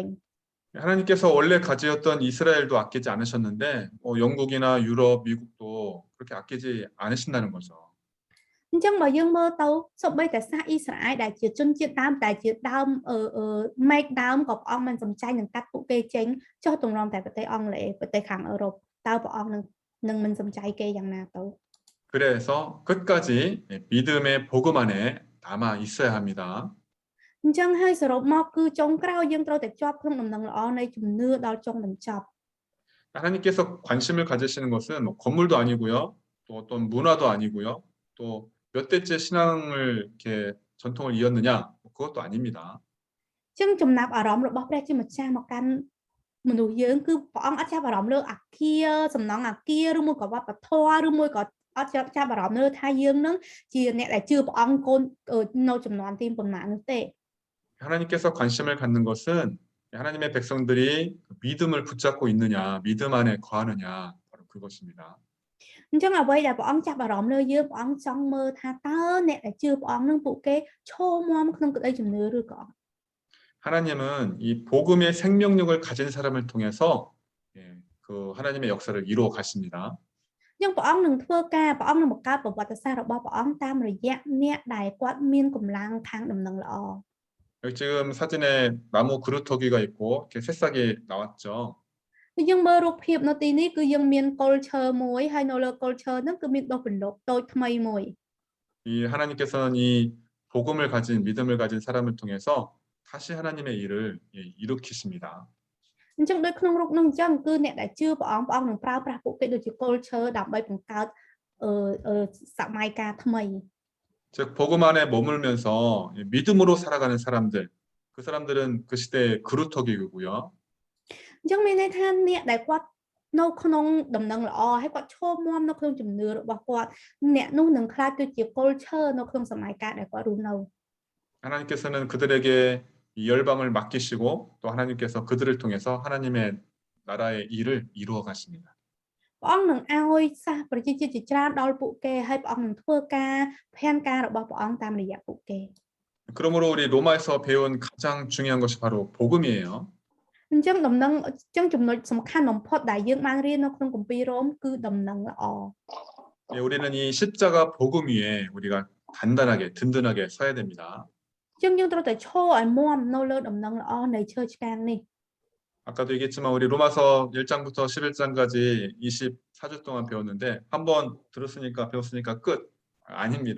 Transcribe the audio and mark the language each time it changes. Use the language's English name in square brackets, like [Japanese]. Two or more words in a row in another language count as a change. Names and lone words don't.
[Korean] 하나님께서 원래 가지였던 이스라엘도 아끼지 않으셨는데 영국이나 유럽, 미국도 그렇게 아끼지 않으신다는 거죠. [Khmer] អញ្ចឹងបើយើងមើលទៅសូម្បីតែសាសអ៊ីស្រាអែលដែលជាជនជាតិដើមតែជាដើមមេឃដើមក៏ព្រះអង្គមិនសំចៃនឹងកាត់ពួកគេចេញចុះទម្រាំតែប្រទេសអង់គ្លេសប្រទេសខាងអឺរ៉ុបតើព្រះអង្គនឹងនឹងមិនសំចៃគេយ៉ាងណាទៅ [Korean] 그래서 끝까지 믿음의 복음 안에 남아 있어야 합니다. [Khmer] អញ្ចឹងហើយសរុបមកគឺចុងក្រោយយើងត្រូវតែជាប់ក្នុងដំណឹងល្អនៃជំនឿដល់ចុងបញ្ចប់ [Korean] 하나님께서 관심을 가지시는 것은 뭐 건물도 아니고요. 또 어떤 문화도 아니고요. 또 몇 대째 신앙을 이렇게 전통을 이었느냐? 그것도 아닙니다. [Khmer] អញ្ចឹងចំណាប់អារម្មណ៍របស់ព្រះជាម្ចាស់មកកាន់មនុស្សយើងគឺព្រះអង្គអត់ចាប់អារម្មណ៍លើអាគារសំណង់អាគារឬមួយក៏វប្បធម៌ឬមួយក៏អត់ចាប់អារម្មណ៍លើថាយើងនឹងជាអ្នកដែលជឿព្រះអង្គកូននៅចំនួនទីប៉ុន្មាននោះទេ [Korean] 하나님께서 관심을 갖는 것은 하나님의 백성들이 믿음을 붙잡고 있느냐, 믿음 안에 거하느냐, 바로 그것입니다. [Khmer] អញ្ចឹងអ្វីដែលព្រះអង្គចាប់អារម្មណ៍លើយើងព្រះអង្គចង់មើលថាតើអ្នកដែលជឿព្រះអង្គនឹងពួកគេឈរមាំក្នុងក្តីជំនឿឬក៏អត់ [Korean] 하나님은 이 복음의 생명력을 가진 사람을 통해서 그 하나님의 역사를 이루어 가십니다. [Khmer] អញ្ចឹងព្រះអង្គនឹងធ្វើការព្រះអង្គនឹងបង្កើតប្រវត្តិសាស្ត្ររបស់ព្រះអង្គតាមរយៈអ្នកដែលគាត់មានកម្លាំងខាងដំណឹងល្អ [Korean] 여기 지금 사진에 나무 그루터기가 있고 이렇게 새싹이 나왔죠. [Khmer] យើងមើលរូបភាពនៅទីនេះគឺយើងមានកុលឈើមួយហើយនៅលើកុលឈើហ្នឹងគឺមានដុះពន្លកតូចថ្មីមួយ [Korean] 이 하나님께서는 이 복음을 가진 믿음을 가진 사람을 통해서 다시 하나님의 일을 일으키십니다. [Khmer] អញ្ចឹងដូចក្នុងរូបហ្នឹងអញ្ចឹងគឺអ្នកដែលជឿព្រះអង្គនឹងប្រើប្រាស់ពួកគេដូចជាកុលឈើដើម្បីបង្កើតសម័យកាលថ្មី [Korean] 즉 복음 안에 머물면서 믿음으로 살아가는 사람들, 그 사람들은 그 시대의 그루터기고요. [Khmer] អញ្ចឹងមានន័យថាអ្នកដែលគាត់នៅក្នុងដំណឹងល្អហើយគាត់ឈរមាំនៅក្នុងជំនឿរបស់គាត់អ្នកនោះនឹងខ្លាចទៅជាកុលឈើនៅក្នុងសម័យកាលដែលគាត់រស់នៅ [Korean] 하나님께서는 그들에게 이 열방을 맡기시고 또 하나님께서 그들을 통해서 하나님의 나라의 일을 이루어 가십니다. [Khmer] ព្រះអង្គនឹងឲ្យសាសប្រជាជាតិជាច្រើនដល់ពួកគេហើយព្រះអង្គនឹងធ្វើការផែនការរបស់ព្រះអង្គតាមរយៈពួកគេ [Korean] 그러므로 우리 로마에서 배운 가장 중요한 것이 바로 복음이에요. [Khmer] អញ្ចឹងដំណឹងអញ្ចឹងចំណុចសំខាន់បំផុតដែលយើងបានរៀននៅក្នុងគម្ពីររ៉ូមគឺដំណឹងល្អ [Korean] 우리는 이 십자가 복음 위에 우리가 단단하게 든든하게 서야 됩니다. [Khmer] អញ្ចឹងយើងត្រូវតែឈរឲ្យមាំនៅលើដំណឹងល្អនៃឈើឆ្កាងនេះ [Korean] 아까도 얘기했지만 우리 로마서 1장부터 11장까지 24주 동안 배웠는데 한번 들었으니까 배웠으니까 끝 아닙니다.